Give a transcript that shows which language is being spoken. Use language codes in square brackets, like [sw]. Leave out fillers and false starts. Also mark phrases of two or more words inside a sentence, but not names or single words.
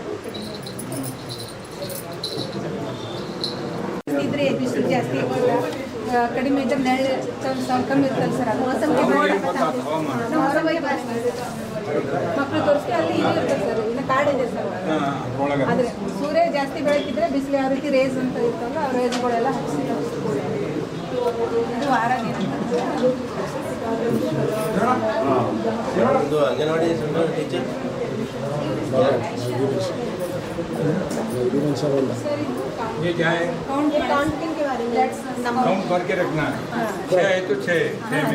[kn] ಇದ್ರೆ ಬಿಸಿ ಜಾಸ್ತಿ ಇರಲ್ಲ ಕಡಿಮೆ ಇದ್ರೆ ನೆರಳು ಸ್ವಲ್ಪ ಕಮ್ಮಿ ಇರ್ತಲ್ಲ ಸರ್ ಅದು ಮಕ್ಕಳು ತೋರಿಸಿ ಅಲ್ಲಿ ಇದು ಇರ್ತದೆ ಸರ್ ಇನ್ನು ಕಾಡಿದೆ ಸರ್ ಆದರೆ ಸೂರ್ಯ ಜಾಸ್ತಿ ಬೆಳಕಿದ್ರೆ ಬಿಸಿಲು ಯಾವ ರೀತಿ ರೇಸ್ ಅಂತ ಇರ್ತಲ್ಲ ಆ ರೇಸ್ಗಳೆಲ್ಲ ಹಚ್ಚಿ ಇದು ಆರೋಗ್ಯ [hi] अंगनवाड़ी टीचर ये क्या है? काउंटिंग के बारे में काउंट करके रखना है। 6 है तो 6 में